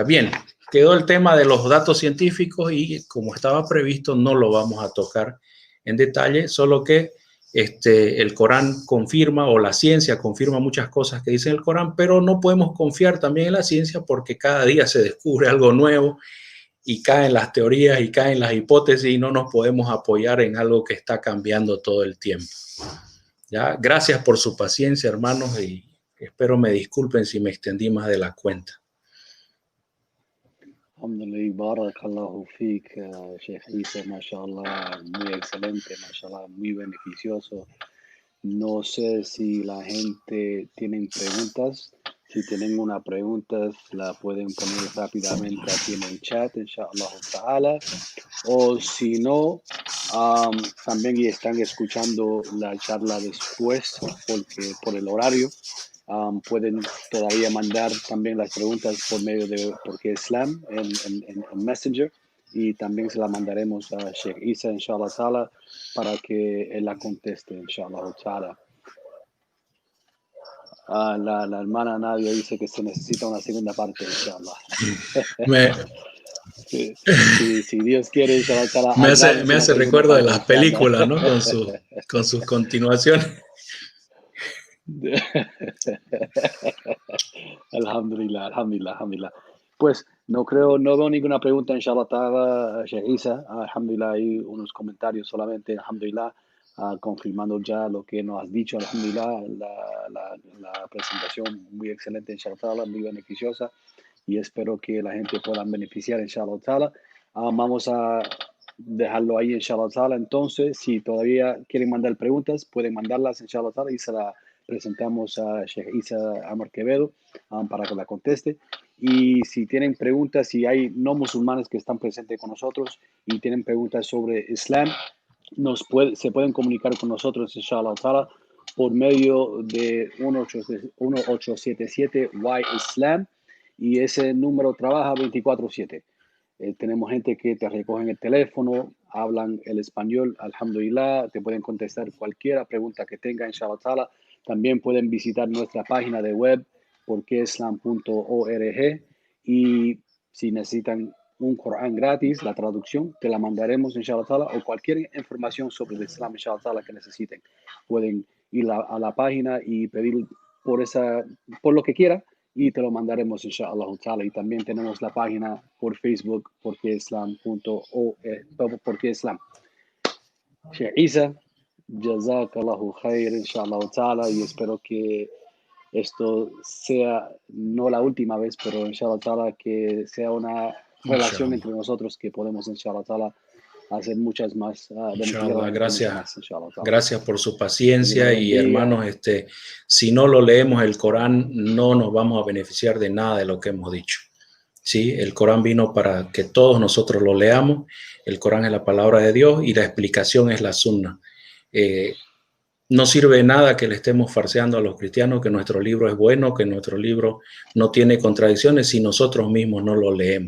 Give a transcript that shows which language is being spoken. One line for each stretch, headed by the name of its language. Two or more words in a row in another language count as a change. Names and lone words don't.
Spanish: Bien, quedó el tema de los datos científicos y como estaba previsto no lo vamos a tocar en detalle, solo que el Corán confirma, o la ciencia confirma muchas cosas que dice el Corán, pero no podemos confiar también en la ciencia porque cada día se descubre algo nuevo y caen las teorías y caen las hipótesis y no nos podemos apoyar en algo que está cambiando todo el tiempo. ¿Ya? Gracias por su paciencia, hermanos, y espero me disculpen si me extendí más de la cuenta.
Arabic: الحمد لله، بارك الله فيك,
Spanish: Sheikh Isa, mashallah, muy excelente, mashallah, muy beneficioso. No sé si la gente tiene preguntas. Si tienen una pregunta, la pueden poner rápidamente aquí en el chat,
Arabic: إن شاء الله تعالى.
Spanish: O si no, también están escuchando la charla después, porque por el horario, pueden todavía mandar también las preguntas por medio de Porque Islam en Messenger, y también se la mandaremos a Sheikh Isa,
Arabic: إن شاء الله تعالى,
Spanish: para que él la conteste,
Arabic: إن شاء الله تعالى.
Spanish: La hermana Nadia dice que se necesita una segunda parte, inshallah. Si Dios quiere,
Arabic: إن شاء الله تعالى,
Spanish: me hace recuerdo de las películas, ¿no? Con sus continuaciones. Alhamdulillah. Pues no veo ninguna pregunta,
Arabic: إن شاء الله تعالى,
Spanish: Sheikh Isa. Alhamdulillah, hay unos comentarios solamente, alhamdulillah, confirmando ya lo que nos has dicho, alhamdulillah, la presentación muy excelente,
Arabic: إن شاء الله تعالى,
Spanish: muy beneficiosa, y espero que la gente pueda beneficiar,
Arabic: إن شاء الله تعالى.
Spanish: Vamos a dejarlo ahí,
Arabic: إن شاء الله تعالى.
Spanish: Entonces, si todavía quieren mandar preguntas, pueden mandarlas,
Arabic: إن شاء الله تعالى,
Spanish: y se la presentamos a Sheikh Isa Amar Quevedo para que la conteste. Y si tienen preguntas, si hay no musulmanes que están presentes con nosotros y tienen preguntas sobre Islam, se pueden comunicar con nosotros,
Arabic: إن شاء الله تعالى,
Spanish: por medio de 1877 Y-Islam, y ese número trabaja 24/7. Tenemos gente que te recogen el teléfono, hablan el español, alhamdulillah, te pueden contestar cualquier pregunta que tengan,
Arabic: إن شاء الله تعالى.
Spanish: También pueden visitar nuestra página de web, porqueislam.org, y si necesitan un Corán gratis, la traducción, te la mandaremos,
Arabic: إن شاء الله تعالى,
Spanish: o cualquier información sobre el Islam,
Arabic: إن شاء الله تعالى,
Spanish: que necesiten. Pueden ir a la página y pedir por lo que quiera, y te lo mandaremos,
Arabic: إن شاء الله تعالى.
Spanish: Y también tenemos la página por Facebook, porque Islam. Sheikh Isa,
Arabic: جزاك الله خير، إن شاء الله تعالى,
Spanish: y espero que esto sea no la última vez, pero
Arabic: إن شاء الله تعالى
Spanish: que sea una relación entre nosotros que podemos,
Arabic: إن شاء الله تعالى,
Spanish: hacer muchas más. Inshallah, gracias.
Arabic: إن شاء الله تعالى.
Spanish: Gracias por su paciencia, y hermanos, si no lo leemos el Corán, no nos vamos a beneficiar de nada de lo que hemos dicho. ¿Sí? El Corán vino para que todos nosotros lo leamos. El Corán es la palabra de Dios y la explicación es la sunna. No sirve de nada que le estemos farseando a los cristianos que nuestro libro es bueno, que nuestro libro no tiene contradicciones, si nosotros mismos no lo leemos.